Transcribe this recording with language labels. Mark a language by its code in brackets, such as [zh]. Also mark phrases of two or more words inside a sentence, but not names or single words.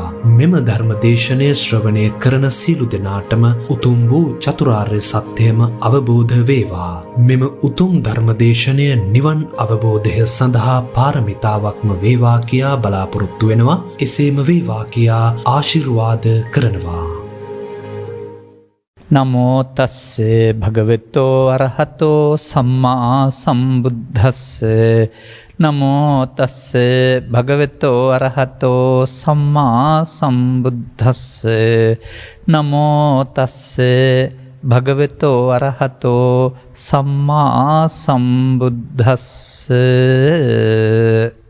[si] මෙම ධර්ම දේශනය ශ්‍රවණය කරන සියලු දෙනාටම උතුම් වූ චතුරාර්ය සත්‍යම අවබෝධ වේවා. මෙම උතුම් ධර්මදේශනය නිවන් අවබෝධය සඳහා පාරමිතාවක්ම වේවා කියා බලාපොරොත්තු වෙනවා. එසේම වේවා කියා ආශිර්වාද කරනවා. [pi] නමෝ තස්සේ භගවතෝ අරහතෝ සම්මා සම්බුද්දස්සේ නමෝ තස්සේ භගවතෝ අරහතෝ සම්මා සම්බුද්දස්සේ නමෝ තස්සේ භගවතෝ අරහතෝ සම්මා සම්බුද්දස්සේ.